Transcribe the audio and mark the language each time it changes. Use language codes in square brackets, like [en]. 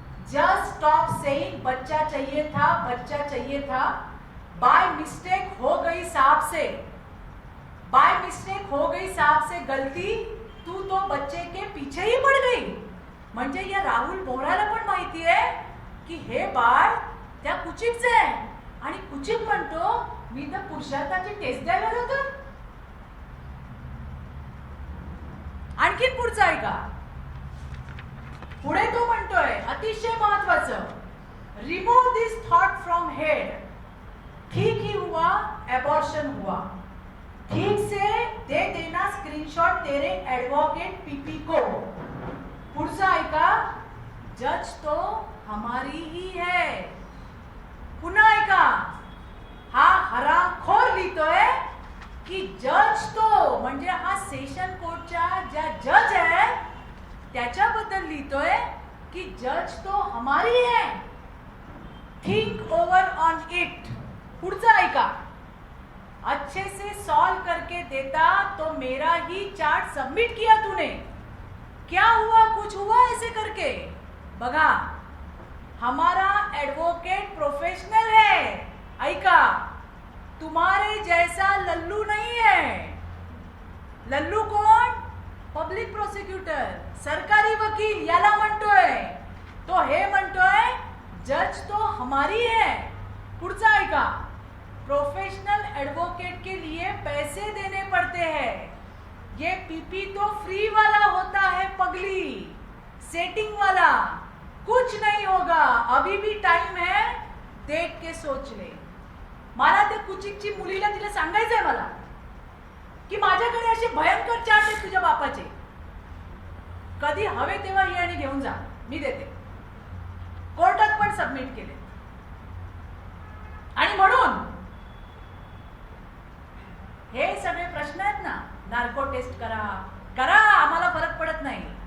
[en] just stop saying [hi] बच्चा चाहिए था, बच्चा चाहिए था. बाय मिस्टेक हो गई साहब से, बाय मिस्टेक हो गई साहब से गलती. तू तो बच्चे के पीछे ही पड़ गई. [mr] म्हणजे या राहुल बोराला पण माहिती आहे की हे बाळ त्या कुचिकचं आहे, आणि कुचिक म्हणतो मी तर पुरुषार्थाची टेस्ट द्यायला जातो. आणखीन पुढचं ऐका. पुढे तो म्हणतोय अतिशय महत्वाचं, [en] Remove this thought from head. [hi] ठीक ही हुआ एबॉर्शन हुआ, ठीक से दे देना स्क्रीनशॉट तेरे एडवोकेट पीपी को. [mr] पुढचं ऐका, [hi] जज तो हमारी ही है. [mr] पुन्हा ऐका, हा हरामखोर लिहितोय की जज तो म्हणजे हा सेशन कोर्टच्या ज्या जज आहे त्याच्याबद्दल लिहितोय की [hi] जज तो हमारी है. [en] Think over on it. [mr] पुढचं ऐका, [hi] अच्छे से सॉल्व करके देता तो मेरा ही चार्ट सबमिट किया तूने. क्या हुआ, कुछ हुआ ऐसे करके. बघा, हमारा एडवोकेट प्रोफेशनल है. ऐका, तुम्हारे जैसा लल्लू नहीं है. [mr] लल्लू कोण? पब्लिक प्रोसिक्युटर, सरकारी वकील याला म्हणतोय. तो हे म्हणतोय [hi] जज तो हमारी है. [mr] पुढचा ऐका, [hi] प्रोफेशनल एडवोकेट के लिए पैसे देने पड़ते हैं. ये पीपी तो फ्री वाला होता है पगली, सेटिंग वाला. कुछ नहीं होगा, अभी भी टाइम है, देख के सोच ले. [mr] मला ते कुचिकची मुलीला तिला सांगायचंय मला की माझ्याकडे असे भयंकर चार्ट आहेत तुझ्या बापाचे. कधी हवे तेव्हा ये आणि घेऊन जा, मी देते. कोर्टात पण सबमिट केले. आणि म्हणून हे सगळे प्रश्न आहेत ना, नार्को टेस्ट करा करा, आम्हाला फरक पडत नाही.